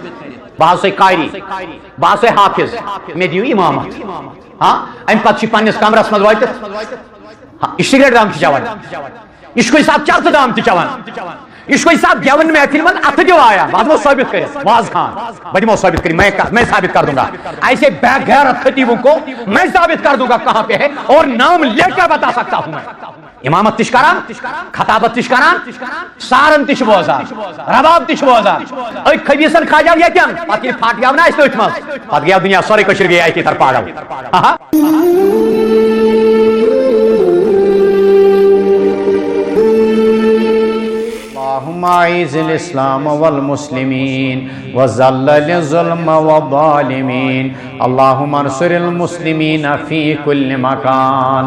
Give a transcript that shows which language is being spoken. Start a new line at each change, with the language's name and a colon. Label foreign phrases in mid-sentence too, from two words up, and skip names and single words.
Kashmiri: بہٕ حظ قاری بہٕ حظ حافظ مےٚ دِیِو امامت. ہاں امہ پتہ پنس کمرس مز وٲتِتھ یہ سگریٹ دام چوان یہ کُنہِ ساتہٕ چرسہٕ دام تہِ چوان یہ کُنہِ ساتہٕ گیون محفل من اتھٕ دِوایا بہٕ دِمو ثٲبت کٔرِتھ واض خان بہٕ دِمو ثٲبت کٔرِتھ
Urdu: میں ثابت کر دوں گا. ایسے بے غیرت خطیبوں کو میں ثابت کر دوں گا کہاں پہ ہے اور نام لے کر بتا سکتا ہوں میں.
Kashmiri: امامت تش کران خطابت تش کران سارن تش بوزان رباب تش بوزان أکۍ خبیثن کھاجو یتن پتہٕ ییٚلہِ پھٹ گیو نا اسہِ تٔتھۍ منٛز پتہٕ گیو دُنیا سورُے کٔشیٖر گٔیے اکی طرف پاگل.
Arabic: اللهم اعز الاسلام والمسلمين وذلل الظلم والظالمين. اللهم انصر المسلمين في كل مكان.